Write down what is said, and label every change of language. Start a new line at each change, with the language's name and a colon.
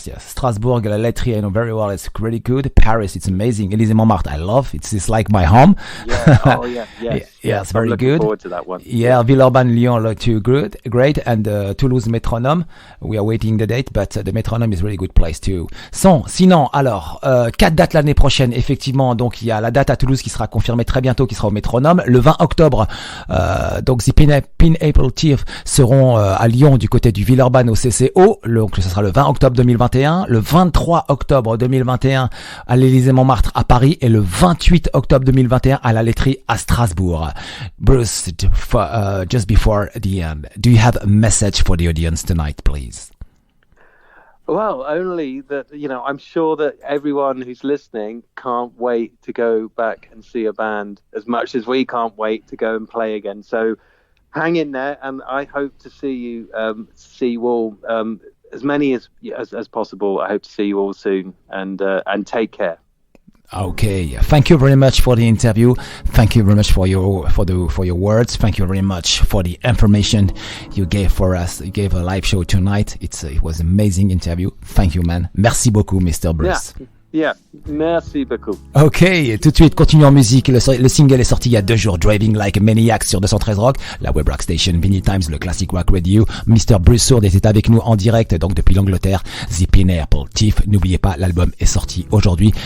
English: Strasbourg, La Laiterie, I know very well. It's really good. Paris, it's amazing. Élysée Montmartre, I love. It's like my home. Yeah. Oh, yeah. Yes. Yes, very I'm good. Looking forward to that one. Yeah, Villeurbanne, Lyon, look too good, great. And Toulouse Métronome, we are waiting the date, but the Métronome is really good place too.
French: Sinon, alors, 4 dates l'année prochaine, effectivement. Donc, il y a la date à Toulouse qui sera confirmée très bientôt, qui sera au Métronome. Le 20 octobre, donc, The Pineapple Thief seront à Lyon, du côté du Villeurbanne au CCO. Donc, ce sera le 20 octobre 2021. Le 23 octobre 2021 à l'Élysée Montmartre à Paris. Et le 28 octobre 2021 à la Laiterie à Strasbourg.
English: Bruce, just before the end, do you have a message for the audience tonight, please? Well, only that, you know, I'm sure that everyone who's listening can't wait to go back and see a band as much as we can't wait to go and play again. So hang in there, and I hope to see you all, as many as possible. I hope to see you all soon, and take care. Okay, thank you very much for the interview. Thank you very much for your words. Thank you very much for the information you gave for us. You gave a live show tonight. It was an amazing interview. Thank you, man.
French: Merci beaucoup,
English: Mr. Bruce.
French: Yeah, merci beaucoup. Ok, tout de suite, continuons en musique. Le single est sorti il y a 2 jours, Driving Like a Maniac sur 213 Rock, la web rock station Vinylestimes, le classic rock radio. Mr. Bruce Soord était avec nous en direct, donc depuis l'Angleterre. The Pineapple Thief, n'oubliez pas, l'album est sorti aujourd'hui.